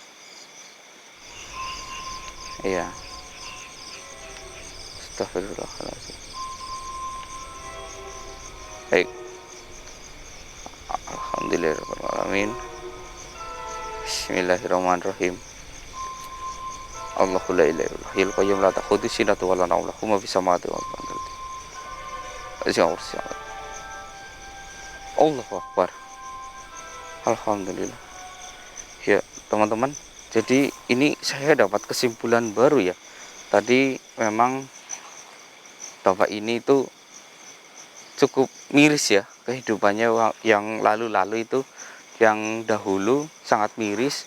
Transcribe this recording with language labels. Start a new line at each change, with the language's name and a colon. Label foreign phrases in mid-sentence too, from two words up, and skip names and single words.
Indonesian: Ya.
Arabic: أستغفر الله العظيم.
Indonesian: Baik.
Arabic: الحمد لله الرحمن الرحيم. بسم الله الرحمن الرحيم. الله لا إله إلا الله الحي القيوم لا تأخذه سنة ولا نوم له ما في السماوات وما في الأرض. الله أكبر. الحمد لله.
Indonesian: Ya, teman-teman. Jadi ini saya dapat kesimpulan baru ya. Tadi memang bapak ini itu cukup miris ya kehidupannya yang lalu-lalu itu, yang dahulu sangat miris.